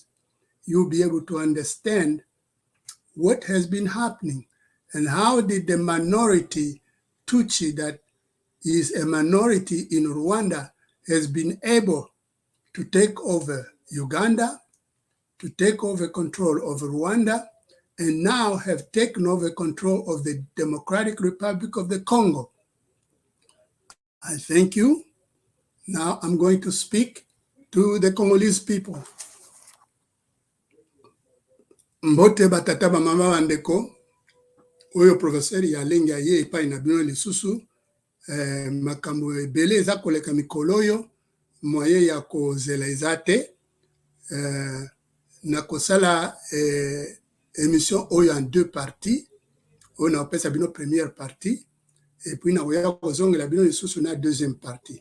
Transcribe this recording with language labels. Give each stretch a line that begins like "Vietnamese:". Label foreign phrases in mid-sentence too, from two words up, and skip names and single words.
English: You'll be able to understand what has been happening and how did the minority Tutsi, that is a minority in Rwanda, has been able to take over Uganda, to take over control of Rwanda, and now have taken over control of the Democratic Republic of the Congo. I thank you. Now I'm going to speak to the Congolese people.
Lingala: Mbote batata ba mama bandeko, oyo professeur Yalingi aye epai na bino lisusu, makambo ebele eza koleka mikolo oyo, moyen ya kozela eza te, na kosala émission oyo
French: en deux parties,
Lingala: oyo na opesa bino
French: première partie, et puis
Lingala: na oya kozongela bino lisusu na
French: deuxième partie.